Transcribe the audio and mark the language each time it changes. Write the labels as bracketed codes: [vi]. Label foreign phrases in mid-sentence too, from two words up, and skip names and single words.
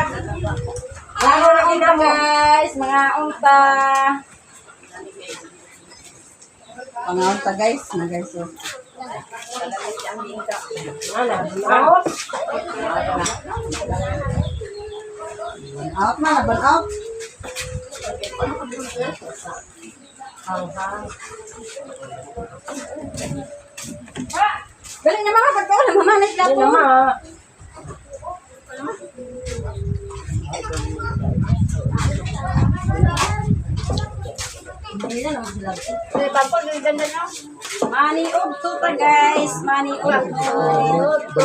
[ceb] Mga unta guys, mga unta. Pangaon ta guys, na guys. Oh. [en] Burn out na, burn out. [ceb] Dali na mga pagkaon, mamanas na po. Mani udto ta guys, mani udto.